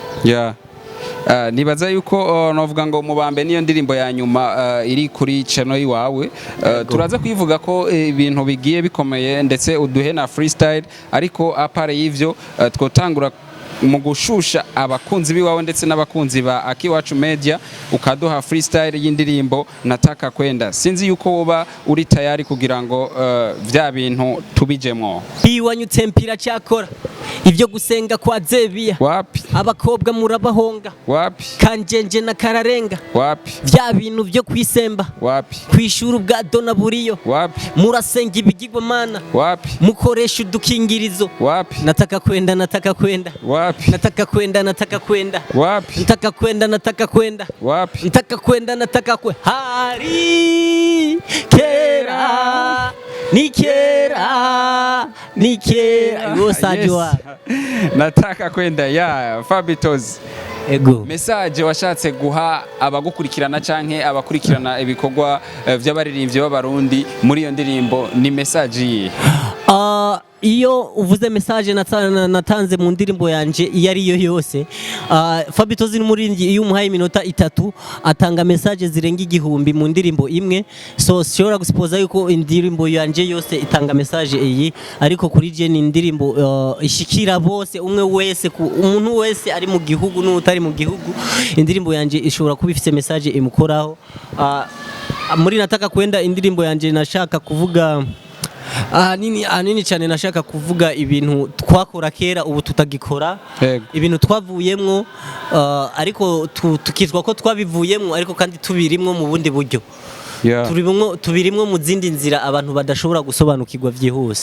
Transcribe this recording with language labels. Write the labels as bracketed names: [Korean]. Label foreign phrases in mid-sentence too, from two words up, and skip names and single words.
[Rundi] Nibaza yuko novuga ngo mubambe niyo ndirimbo ya nyuma iri kuri channel yiwawe turaza kwivuga ko ibintu bigiye bikomeye ndetse uduhe na freestyle ariko apare y'ivyo twotangura mu gushusha abakunzi biwawe ndetse n'abakunzi ba Akiwacu Media ukaduha freestyle y'indirimbo nataka kwenda sinzi yuko woba uri tayari kugira ngo vya bintu tubijemwo. Iwanyutse mpira cyakora ivyo gusenga kwa Zebiya wapi abakobwa murabahonga wapi kanjenje na kararenga wapi vya bintu vyo kwisemba wapi kwishura ubwa dona buriyo wapi murasenga ibigirwamana wapi mukoresha udukingirizo wapi [Swahili] nataka kwenda wapi nataka kwenda wapi nataka kwenda wapi nataka kwe [Rundi] hari kera nikera yosajwa [Swahili] nataka kwenda ya FABBY TOZZY. [Rundi] Ego message washatse guha abagukurikirana canke abakurikirana ibikorwa vy'abaririmbyi b'abarundi muri iyo ndirimbo ni message yi? Iyo uvuze message natanze mu ndirimbo yanje iyo ari yo yose FABBY TOZZY n'umuririmbyi iyo umuhaye iminota 3 atanga message zirenga 1000 mu ndirimbo imwe so shobora gusipoza yuko indirimbo yanje yose itanga message iyi ariko kuri je ni indirimbo ishikira bose umwe wese umuntu wese ari mu gihugu n'utari mu gihugu indirimbo yanje ishobora kuba ifite message imukoraho. Muri nataka kwenda indirimbo yanje nashaka kuvuga nini cyane nashaka kuvuga ibintu twakora kera ubu tutagikora ibintu twavuyemwo ariko tukitwa ko twabivuyemwo ariko kandi tubirimwo mu bundi buryo tubirimwo mu zindi nzira abantu badashobora gusobanukirwa vyihuse.